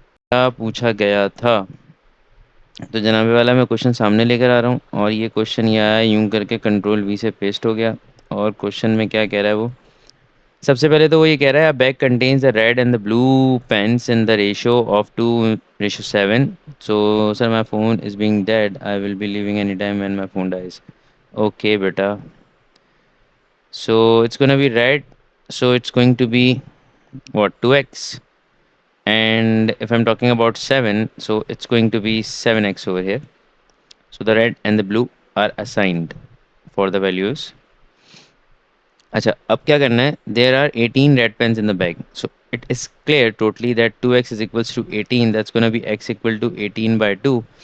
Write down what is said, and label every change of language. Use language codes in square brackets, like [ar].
[ur] کیا پوچھا گیا تھا؟ تو جناب والا میں کوشچن سامنے لے کر آ رہا ہوں اور یہ کوشچن یہ آیا یوں کر کے کنٹرول V سے پیسٹ ہو گیا. اور کوشچن میں کیا کہہ رہا ہے وہ؟ سب سے پہلے تو وہ یہ کہہ رہا ہے [en] Bag contains the red and the blue pens in the ratio of 2:7. So, sir, my phone is being dead. I will be leaving anytime when my phone dies. Okay, beta. So, it's going to be red. So, it's going to be what? 2x. And if I'm talking about 7, so it's going to be 7x over here. So, the red and the blue are assigned for the values. [ur] اچھا اب کیا کرنا ہے؟ [en] There are 18 red pens in the bag. So it is clear totally that 2x is equals to 18. That's gonna be x equal to 18/2.